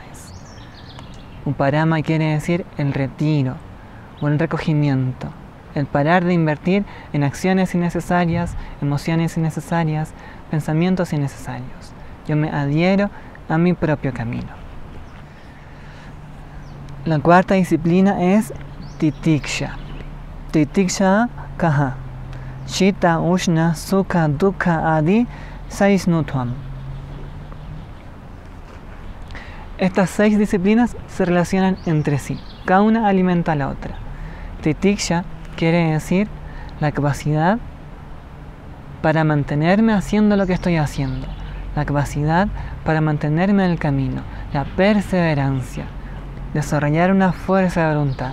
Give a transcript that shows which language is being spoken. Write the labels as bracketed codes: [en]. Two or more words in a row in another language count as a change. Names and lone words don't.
[es] Uparama quiere decir el retiro o el recogimiento, el parar de invertir en acciones innecesarias, emociones innecesarias, pensamientos innecesarios. Yo me adhiero a mi propio camino. La cuarta disciplina es Titiksha. [sa] तितिक्षा कः. शीत, उष्ण, सुख, दुःख, आदि, सहिष्णुत्वम्. [es] Estas 6 disciplinas se relacionan entre sí, cada una alimenta a la otra. Titiksha quiere decir la capacidad para mantenerme haciendo lo que estoy haciendo, la capacidad para mantenerme en el camino, la perseverancia, desarrollar una fuerza de voluntad.